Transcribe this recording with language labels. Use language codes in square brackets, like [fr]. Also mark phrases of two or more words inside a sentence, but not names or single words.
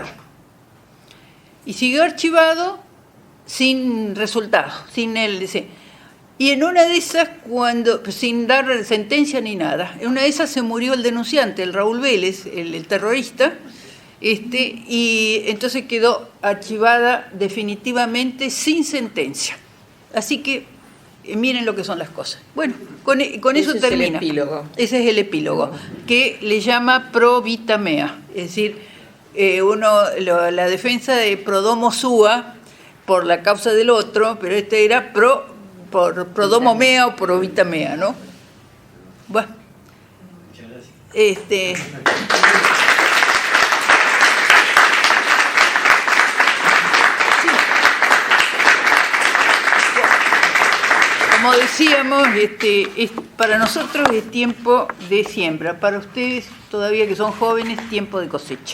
[es] Y siguió archivado sin resultado, y en una de esas, sin dar sentencia ni nada, en una de esas se murió el denunciante, el Raúl Vélez, el terrorista, y entonces quedó archivada definitivamente sin sentencia. Así que miren lo que son las cosas. Bueno, con eso termina. Ese es el epílogo, que le llama [la] pro vita mea, [es] es decir, la defensa de [la] pro domo sua [es] por la causa del otro, pero era por [la] pro domo mea [es] o [la] pro vita mea, [es] ¿no? Bueno, como decíamos, para nosotros es tiempo de siembra, para ustedes todavía que son jóvenes, tiempo de cosecha.